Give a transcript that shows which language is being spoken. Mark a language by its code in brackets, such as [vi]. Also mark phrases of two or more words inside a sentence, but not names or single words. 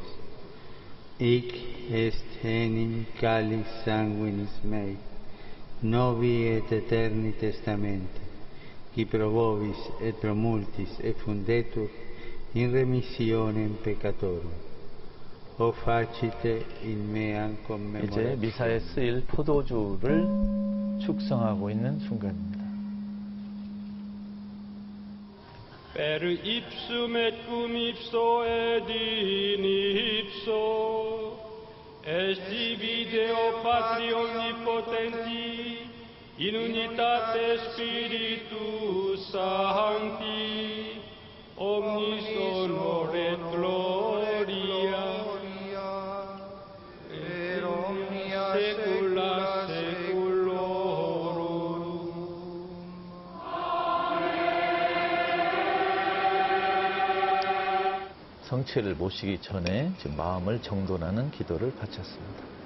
[la] Hic est enim calis sanguinis mei, novi et eterni testamente, qui pro vobis et pro multis effundetur in remissionem peccatorum. O facite in meam [ko] 이제 [la] commemoratio. [ko] 미사에 쓰일 포도주를 축성하고 있는 순간입니다. [la] Per ipsum et cum ipso et in ipso est tibi Deo Patri omnipotenti in unitate Spiritus Sancti omnis honor et gloria per omnia saecula saeculorum. [ko] 성체를 모시기 전에 지금 마음을 정돈하는 기도를 바쳤습니다.